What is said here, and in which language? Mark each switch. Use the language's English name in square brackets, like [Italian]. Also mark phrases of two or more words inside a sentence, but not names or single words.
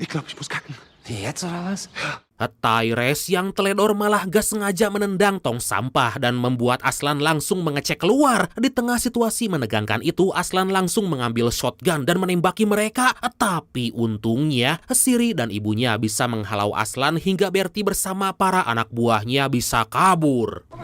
[German] Ich glaube, ich muss kacken. Wie jetzt oder was? [Indonesian] Tyrese yang teledor malah gak sengaja menendang tong sampah dan membuat Aslan langsung mengecek keluar. Di tengah situasi menegangkan itu, Aslan langsung mengambil shotgun dan menembaki mereka. Tapi untungnya, Siri dan ibunya bisa menghalau Aslan hingga Bertie bersama para anak buahnya bisa kabur.